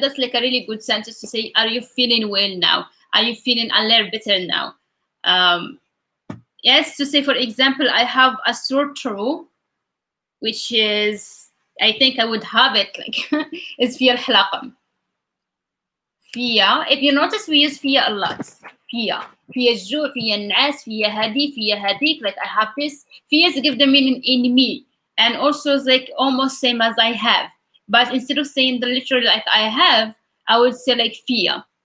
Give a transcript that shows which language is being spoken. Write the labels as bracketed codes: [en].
[en] That's like a really good sentence to say, are you feeling well now? Are you feeling a little better now? Yes, to say, for example, I have a sore throat, which is, I think I would have it like, is [ar] فيها الحلاقة. [en] فيها, if you notice, we use فيها a lot. [ar] فيها الجوع, فيها النعاس, فيها هذه, فيها هذيك, [en] like I have this. فيها to give the meaning in me. And also it's like almost same as I have. But instead of saying the literal like I have, I would say like فيها.